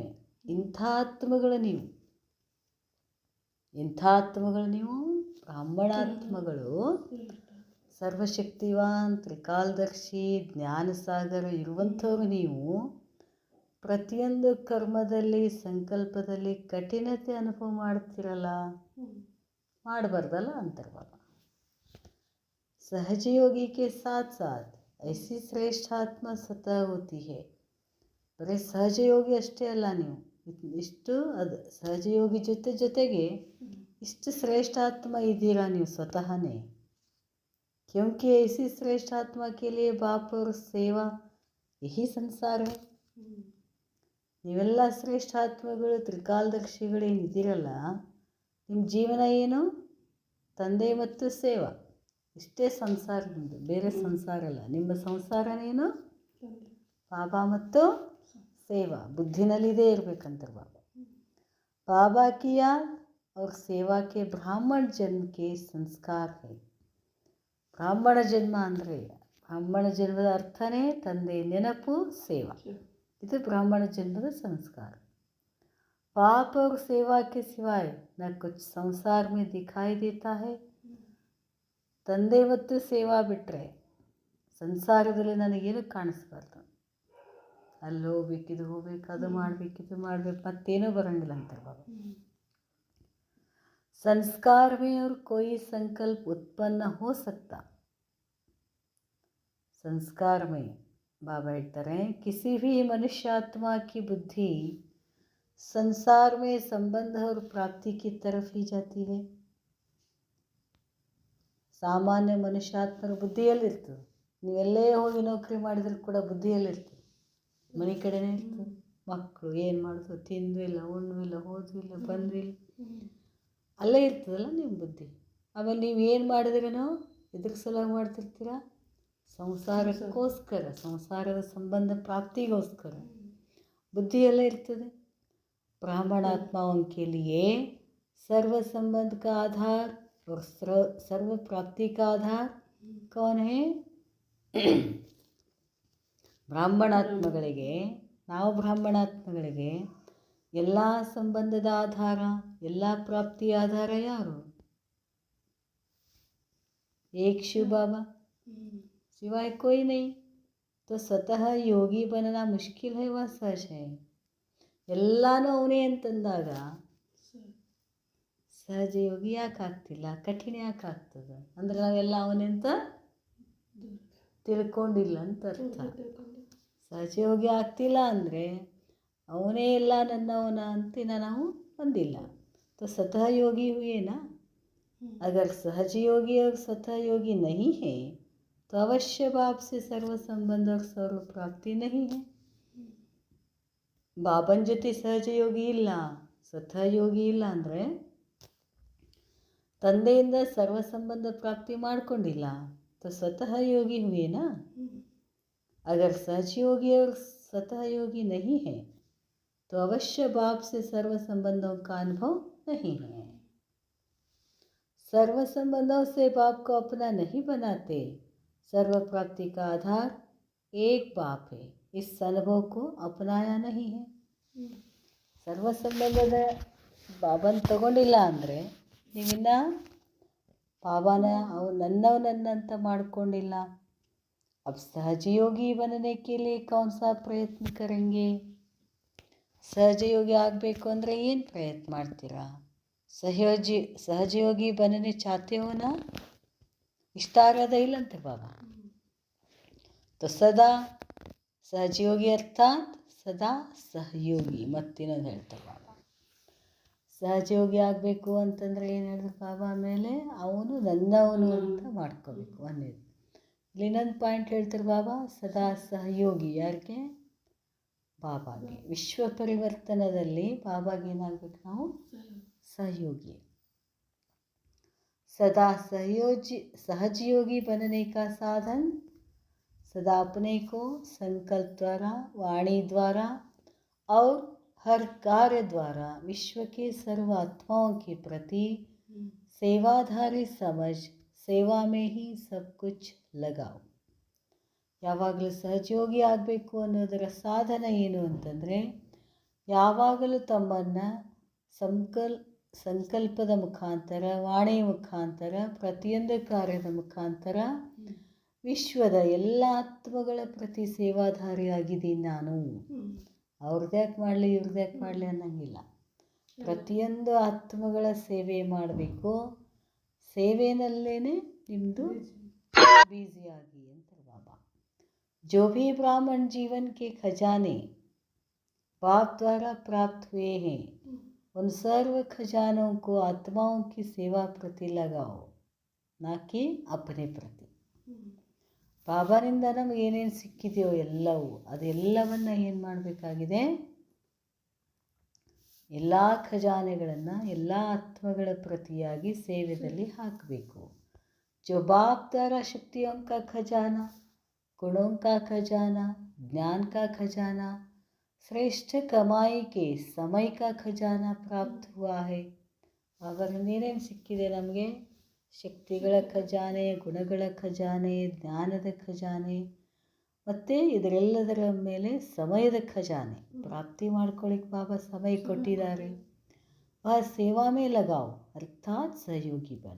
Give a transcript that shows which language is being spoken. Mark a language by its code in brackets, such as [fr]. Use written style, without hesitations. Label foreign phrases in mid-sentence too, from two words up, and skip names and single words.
[kn] ಇಂಥ ಆತ್ಮಗಳು ನೀವು ಬ್ರಾಹ್ಮಣಾತ್ಮಗಳು, ಸರ್ವಶಕ್ತಿವಾನ್, ತ್ರಿಕಾಲದರ್ಶಿ, ಜ್ಞಾನ ಸಾಗರ ಇರುವಂಥವ್ರು ನೀವು ಪ್ರತಿಯೊಂದು ಕರ್ಮದಲ್ಲಿ ಸಂಕಲ್ಪದಲ್ಲಿ ಕಠಿಣತೆ ಅನುಭವ ಮಾಡ್ತಿರಲ್ಲ, ಮಾಡಬಾರ್ದಲ್ಲ ಅಂತಾರೆ ಬಾಬಾ. [hi] सहजयोगी के साथ साथ ऐसी श्रेष्ठ आत्मा स्वतः होती है. [kn] ಬರೀ ಸಹಜಯೋಗಿ ಅಷ್ಟೇ ಅಲ್ಲ, ನೀವು ಇಷ್ಟು ಸಹಜಯೋಗಿ ಜೊತೆಗೆ ಇಷ್ಟು ಶ್ರೇಷ್ಠ ಆತ್ಮ ಇದ್ದೀರಾ ನೀವು ಸ್ವತಃನೇ. [hi] क्योंकि ऐसी श्रेष्ठ आत्मा के लिए बाप और सेवा यही संसार है. [kn] ನೀವೆಲ್ಲ ಶ್ರೇಷ್ಠ ಆತ್ಮಗಳು, ತ್ರಿಕಾಲದರ್ಶಿಗಳೇನಿದ್ದೀರಲ್ಲ, ನಿಮ್ಮ ಜೀವನ ಏನು? ತಂದೆ ಮತ್ತು ಸೇವಾ, ಇಷ್ಟೇ ಸಂಸಾರ. ನಿಮ್ಮದು ಬೇರೆ ಸಂಸಾರ ಅಲ್ಲ. ನಿಮ್ಮ ಸಂಸಾರನೇನು? ಬಾಬಾ ಮತ್ತು ಸೇವಾ. ಬುದ್ಧಿನಲ್ಲಿದೇ ಇರಬೇಕಂತಾರೆ ಬಾಬಾ. [hi] बाबा की याद और सेवा के ब्राह्मण जन्म के संस्कार है. [kn] ಬ್ರಾಹ್ಮಣ ಜನ್ಮ ಅಂದರೆ, ಬ್ರಾಹ್ಮಣ ಜನ್ಮದ ಅರ್ಥನೇ ತಂದೆ ನೆನಪು, ಸೇವಾ. ಇದು ಬ್ರಾಹ್ಮಣ ಜನ್ಮದ ಸಂಸ್ಕಾರ. [hi] पाप और सेवा के सिवाय न कुछ संसार में दिखाई देता है. [kn] ತಂದೆ ಮತ್ತು ಸೇವಾ ಬಿಟ್ಟರೆ ಸಂಸಾರದಲ್ಲಿ ನನಗೇನು ಕಾಣಿಸ್ಬಾರ್ದು. ಅಲ್ಲಿ ಹೋಗ್ಬೇಕು, ಇದು ಹೋಗ್ಬೇಕು, ಅದು ಮಾಡಬೇಕು, ಇದು ಮಾಡಬೇಕು, ಮತ್ತೇನೂ ಬರೋಂಗಿಲ್ಲ ಅಂತಾರೆ ಬಾಬಾ. [hi] संस्कार में और कोई संकल्प उत्पन्न हो सकता. संस्कार में बाबा ಹೇಳ್ತಾರೆ, किसी भी मनुष्य आत्मा की बुद्धि संसार में संबंध और प्राप्ति की तरफ ही जाती है. [kn] ಸಾಮಾನ್ಯ ಮನುಷ್ಯಾತ್ಮರ ಬುದ್ಧಿಯಲ್ಲಿರ್ತದೆ. ನೀವೆಲ್ಲೇ ಹೋಗಿ ನೌಕರಿ ಮಾಡಿದರೂ ಕೂಡ ಬುದ್ಧಿಯಲ್ಲಿರ್ತದೆ, ಮನೆ ಕಡೆನೇ ಇರ್ತದೆ. ಮಕ್ಕಳು ಏನು ಮಾಡಿದ್ರು, ತಿಂದು ಇಲ್ಲ, ಉಣ್ಣು ಇಲ್ಲ, ಹೋದ್ರೂ ಇಲ್ಲ, ಬಂದರೂ ಇಲ್ಲ, ಅಲ್ಲೇ ಇರ್ತದಲ್ಲ ನಿಮ್ಮ ಬುದ್ಧಿ. ಆಮೇಲೆ ನೀವು ಏನು ಮಾಡಿದ್ರೇನೋ ಎದ್ರ ಸಲುವಾಗಿ ಮಾಡ್ತಿರ್ತೀರ? ಸಂಸಾರಕ್ಕೋಸ್ಕರ, ಸಂಸಾರದ ಸಂಬಂಧ ಪ್ರಾಪ್ತಿಗೋಸ್ಕರ ಬುದ್ಧಿಯಲ್ಲೇ ಇರ್ತದೆ. [hi] ब्राह्मणात्मा उनके लिए सर्व संबंध का आधार और सर्व प्राप्ति का आधार कौन है? [kn] ಬ್ರಾಹ್ಮಣಾತ್ಮಗಳಿಗೆ, ನಾವು ಬ್ರಾಹ್ಮಣಾತ್ಮಗಳಿಗೆ ಎಲ್ಲ ಸಂಬಂಧದ ಆಧಾರ, ಎಲ್ಲ ಪ್ರಾಪ್ತಿಯ ಆಧಾರ ಯಾರು? [hi] एक शिव बाबा, सिवाय कोई नहीं। तो स्वतः योगी बनना मुश्किल है व सहज है। [kn] ಎಲ್ಲನೂ ಅವನೇ ಅಂತಂದಾಗ ಸಹಜ ಯೋಗಿ ಯಾಕೆ ಆಗ್ತಿಲ್ಲ? ಕಠಿಣ ಯಾಕೆ ಆಗ್ತದೆ ಅಂದರೆ ನಾವೆಲ್ಲ ಅವನೇ ಅಂತ ತಿಳ್ಕೊಂಡಿಲ್ಲ ಅಂತ ಅರ್ಥ. ಸಹಜಯೋಗಿ ಆಗ್ತಿಲ್ಲ ಅಂದರೆ ಅವನೇ ಎಲ್ಲ ನನ್ನವನ ಅಂತಿನ ನಾವು ಬಂದಿಲ್ಲ. [hi] तो स्वतः योगी हुए ना। अगर सहज योगी और स्वतः योगी नहीं है तो अवश्य बाप से सर्व संबंध और सर्व प्राप्ति नहीं है। ಬಾಬನ ಜೊತೆ ಸಹಜ ಯೋಗಿ ಇಲ್ಲ, ಸ್ವತಃ ಯೋಗಿ ಇಲ್ಲ ಅಂದರೆ ತಂದೆಯಿಂದ ಸರ್ವ ಸಂಬಂಧ ಪ್ರಾಪ್ತಿ ಮಾಡ್ಕೊಂಡಿಲ್ಲ. तो स्वतः योगी हुए ना। अगर सहज योगी और स्वतः योगी नहीं है तो अवश्य बाप से सर्व संबंधों का अनुभव नहीं है। सर्व संबंधों से बाप को अपना नहीं बनाते। सर्व प्राप्ति का आधार एक बाप है। इस अनुभव को अपनाया नहीं है। [kn] सर्व ಸಂಬಂಧದ ಬಾಬನ ತಗೊಂಡಿಲ್ಲ ಅಂದರೆ ನೀವಿನ್ನ ಬಾಬಾನ ಅವು ನನ್ನಂತ ಮಾಡ್ಕೊಂಡಿಲ್ಲ. [hi] अब सहज योगी बनने के लिए कौन सा प्रयत्न करेंगे? [kn] ಸಹಜಯೋಗಿ ಆಗಬೇಕು ಅಂದರೆ ಏನು ಪ್ರಯತ್ನ ಮಾಡ್ತೀರಾ? [hi] सहजयोगी बनने चाहते हो ना? [kn] ಇಷ್ಟ ಆಗೋದ ಇಲ್ಲಂತೆ ಬಾಬಾ. [hi] तो सदा सहजयोगी अर्थात सदा सहयोगी. [kn] ಮತ್ತಿನ್ನೊಂದು ಹೇಳ್ತಾರೆ ಬಾಬಾ, ಸಹಜಯೋಗಿ ಆಗಬೇಕು ಅಂತಂದರೆ ಏನು ಹೇಳಿದ್ರು ಬಾಬಾ? ಮೇಲೆ ಅವನು ನನ್ನವನು ಅಂತ ಮಾಡ್ಕೋಬೇಕು ಅನ್ನೋದು. ಇಲ್ಲಿ ಇನ್ನೊಂದು ಪಾಯಿಂಟ್ ಹೇಳ್ತಾರೆ ಬಾಬಾ, ಸದಾ ಸಹಯೋಗಿ. ಯಾರಿಗೆ? ಬಾಬಾಗೆ. ವಿಶ್ವ ಪರಿವರ್ತನದಲ್ಲಿ ಬಾಬಾಗೆ ಏನಾಗಬೇಕು? ನಾವು सहयोगी। [hi] सदा सहजयोगी बनने का साधन सदा अपने को संकल्प द्वारा, वाणी द्वारा और हर कार्य द्वारा विश्व के सर्व आत्माओं के प्रति सेवाधारी समझ सेवा में ही सब कुछ लगाओ। [kn] ಯಾವಾಗಲೂ ಸಹಜಯೋಗಿ ಆಗಬೇಕು ಅನ್ನೋದರ ಸಾಧನ ಏನು ಅಂತಂದರೆ, ಯಾವಾಗಲೂ ತಮ್ಮನ್ನು ಸಂಕಲ್ಪದ ಮುಖಾಂತರ, ವಾಣಿಯ ಮುಖಾಂತರ, ಪ್ರತಿಯೊಂದು ಕಾರ್ಯದ ಮುಖಾಂತರ ವಿಶ್ವದ ಎಲ್ಲ ಆತ್ಮಗಳ ಪ್ರತಿ ಸೇವಾಧಾರಿಯಾಗಿದ್ದೀನಿ ನಾನು. ಅವ್ರದ್ಯಾಕೆ ಮಾಡಲಿ ಇವ್ರದ್ಯಾಕೆ ಮಾಡಲಿ ಅನ್ನೋಂಗಿಲ್ಲ. ಪ್ರತಿಯೊಂದು ಆತ್ಮಗಳ ಸೇವೆ ಮಾಡಬೇಕು. ಸೇವೆಯಲ್ಲೇ ನಿಮ್ಮದು ಬ್ಯುಸಿಯಾಗಿ ಅಂತ ಬಾಬಾ. [hi] जो भी ब्राह्मण जीवन के खजाने बाप द्वारा प्राप्त हुए हैं उन सर्व खजानों को आत्माओं की सेवा प्रति लगाओ, ना कि अपने प्रति. [kn] ಬಾಬಾನಿಂದ ನಮಗೆ ಏನೇನು ಸಿಕ್ಕಿದೆಯೋ ಎಲ್ಲವೂ ಅದೆಲ್ಲವನ್ನು ಏನು ಮಾಡಬೇಕಾಗಿದೆ? ಎಲ್ಲ ಖಜಾನೆಗಳನ್ನು ಎಲ್ಲ ಆತ್ಮಗಳ ಪ್ರತಿಯಾಗಿ ಸೇವೆಯಲ್ಲಿ ಹಾಕಬೇಕು. [hi] जो बाप द्वारा शक्तियों का खजाना, गुणों का खजाना, ज्ञान का खजाना, श्रेष्ठ कमाई के समय का खजाना प्राप्त हुआ है. [kn] ಅವರಿಂದ ಏನೇನು ಸಿಕ್ಕಿದೆ ನಮಗೆ? ಶಕ್ತಿಗಳ ಖಜಾನೆ, ಗುಣಗಳ ಖಜಾನೆ, ಜ್ಞಾನದ ಖಜಾನೆ ಮತ್ತು ಇದರೆಲ್ಲದರ ಮೇಲೆ ಸಮಯದ ಖಜಾನೆ ಪ್ರಾಪ್ತಿ ಮಾಡ್ಕೊಳ್ಳಿಕ್ಕೆ ಬಾಬಾ ಸಮಯ ಕೊಟ್ಟಿದ್ದಾರೆ. [hi] आ सेवा में लगाव अर्थात् सहयोगी बन.